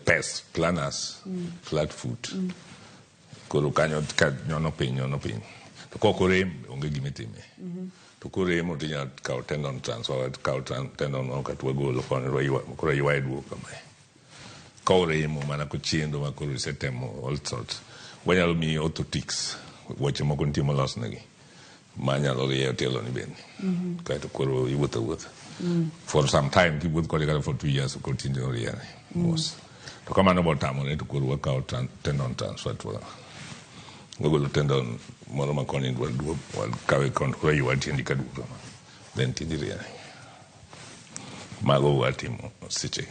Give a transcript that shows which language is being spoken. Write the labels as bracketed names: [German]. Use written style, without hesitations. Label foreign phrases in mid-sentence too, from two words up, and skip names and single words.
[Latin] pes planus [English] flat foot [Luo (Kenya and Tanzania)] koro kanyo ka nyono piny to koko rem onge gima itime to koremo to inyalo kawo [English] tendon transfer [Luo (Kenya and Tanzania)] kawo tendon ka twagolo koro ywaye duogo kamae ka oremo mana kochendo ma koro isetemo [English] all sorts [Luo (Kenya and Tanzania)] wanyalo miyi orthotics wuoche moko nitie molosnegi manyalo rieyo tielo ni bende kaeto koro iwuotho [English] for some time [Luo (Kenya and Tanzania)] kiwuotho kode kata [English] for 2 years [Luo (Kenya and Tanzania)] koro tinde oriere mos to kamano botamore to koro wakawo [English] tendon transfer [Luo (Kenya and Tanzania)] to wagolo tendon moro makoni wakawe koro ywa tiendi ka duogo kama then tindi riere mago watimo sechegi